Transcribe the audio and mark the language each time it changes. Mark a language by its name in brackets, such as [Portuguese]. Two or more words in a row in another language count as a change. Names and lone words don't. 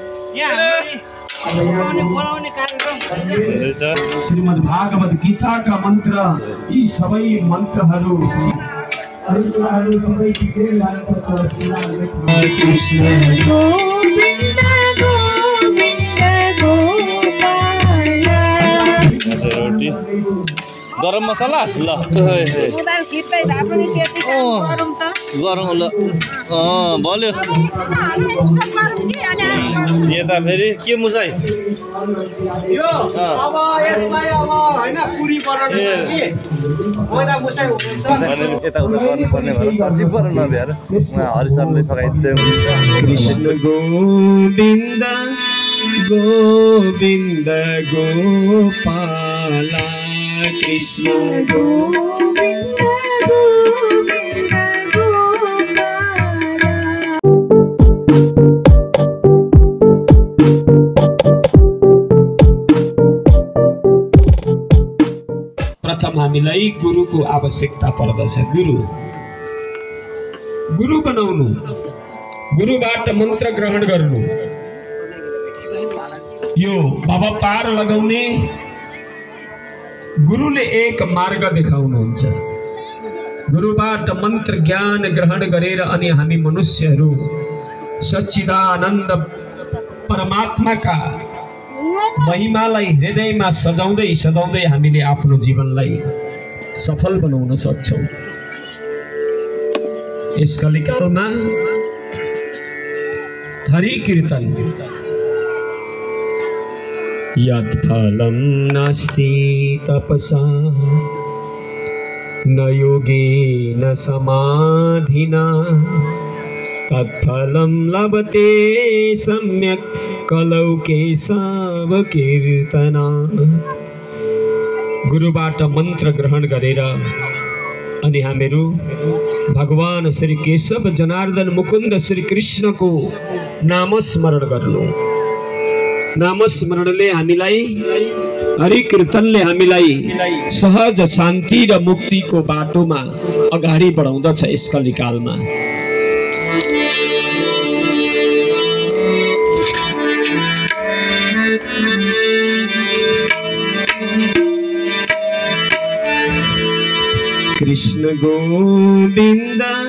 [Hindi] श्रीमद् भागवत गीता का मंत्र [Nepali] यी सबै मन्त्रहरू कृष्ण गोविन्द रोटी गरम मसाला ल गरम ल बल्यो यता फेरि के मुसाई यो अब यसलाई अब हैन पुरी बनाउनु लागि मैदा मुसाई हुँदैछ यता उता गर्नुपर्ने भएर सजिलो पर नभ्याएर हरि सरले सघाइदिँदै हुनुहुन्छ कृष्ण गोविन्द गोविन्द गोपाला कृष्ण गोविन्द गोविन्द गोपाला। प्रथम हामीलाई गुरुको आवश्यकता पर्दछ। गुरु बनाउनु, गुरुबाट मन्त्र ग्रहण गर्नु, यो भव पार लगाउने गुरुले एक मार्ग देखाउनुहुन्छ। गुरुबाट मन्त्र ज्ञान ग्रहण गरेर अनि हामी मनुष्यहरू सच्चिदानन्द परमात्माका महिमालाई हृदयमा सजाउँदै सजाउँदै हामीले आफ्नो जीवनलाई सफल बनाउन सक्छौँ। यस कलिकालमा हरि कीर्तन [Sanskrit] यत्फलं नास्ति तपसा न योगेन समाधिना तत्फलं लभते सम्यक् कलौ केशव कीर्तना। [Nepali] गुरुबाट मन्त्र ग्रहण गरेर अनि हामीहरू भगवान श्री केशव जनार्दन मुकुन्द श्री कृष्णको नामस्मरण गर्नु। नामस्मरणले हामीलाई, हरि कीर्तनले हामीलाई सहज शान्ति र मुक्तिको बाटोमा अगाडि बढाउँदछ। यस कलिकालमा कृष्ण गोविन्द